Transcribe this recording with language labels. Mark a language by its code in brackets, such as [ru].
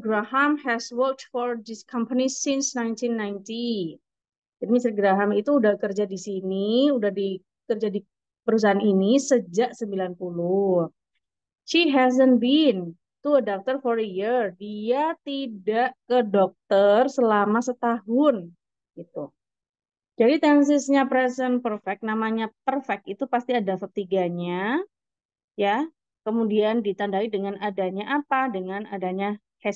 [en] Graham has worked for this company since 1990. [id] Jadi Mr. Graham itu udah kerja di sini, kerja di perusahaan ini sejak 90. [en] She hasn't been to a doctor for a year. [id] Dia tidak ke dokter selama setahun. Gitu. Jadi tensesnya present perfect, namanya perfect itu pasti ada verb 3-nya, ya. Kemudian ditandai dengan adanya apa? Dengan adanya has.